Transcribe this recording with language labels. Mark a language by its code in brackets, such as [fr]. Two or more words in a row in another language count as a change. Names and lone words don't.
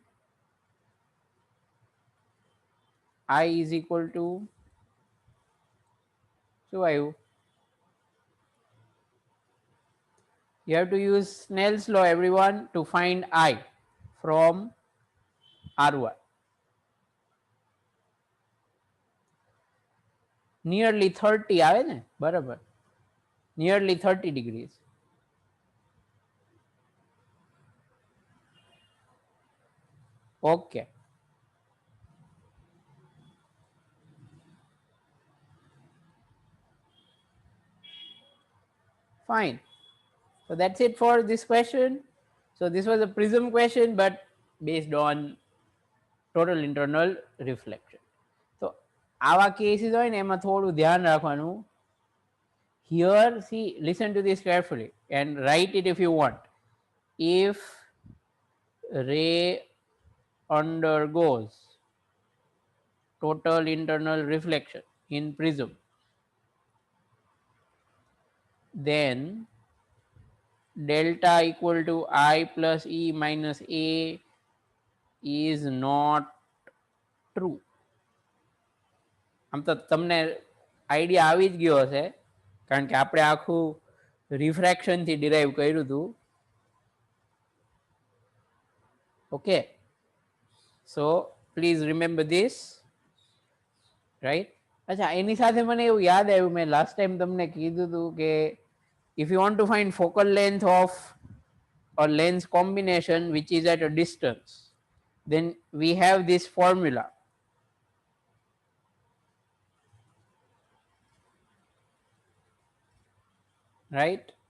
[en] I is equal to [gu] શું આવ્યું? [en] You have to use Snell's law, everyone, to find I from R1. [gu] Nearly 30 આવે ને? બરાબર. [en] Nearly 30 degrees. Okay. Fine. So that's it for this question. So this was a prism question, but based on total internal reflection. [gu] So આવા cases હોય ને એમાં થોડું ધ્યાન રાખવાનું. [en] Here, see, listen to this carefully and write it if you want. If ray undergoes total internal reflection in prism, then delta equal to I plus E minus A is not true. [gu] આમ તો તમને આઈડિયા આવી જ ગયો હશે કારણ કે આપણે આખું રિફ્રેક્શનથી ડિરાઈવ કર્યું હતું. [en] okay, so please remember this, right? [gu] અચ્છા, એની સાથે મને એવું યાદ આવ્યું, મેં લાસ્ટ ટાઈમ તમને કીધું હતું કે [en] if you want to find focal length of a lens combination which is at a distance, then we have this formula, right?